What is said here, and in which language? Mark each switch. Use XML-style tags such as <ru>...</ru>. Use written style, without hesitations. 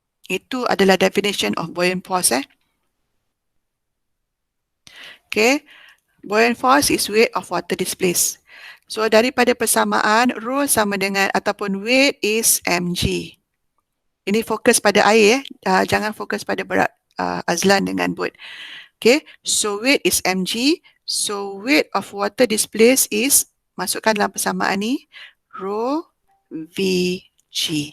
<ms>Itu adalah</ms> <en>definition of buoyant force. Okay. Buoyant force is weight of water displaced.</en> <ms>So, daripada persamaan, rho sama dengan ataupun</ms> <en>weight is mg.</en> <ms>Ini fokus pada air. Jangan fokus pada berat Azlan dengan boat.</ms> <en>Okay, so weight is mg. So, weight of water displaced is,</en> <ms>masukkan dalam persamaan ni,</ms> <en>rho vg.</en>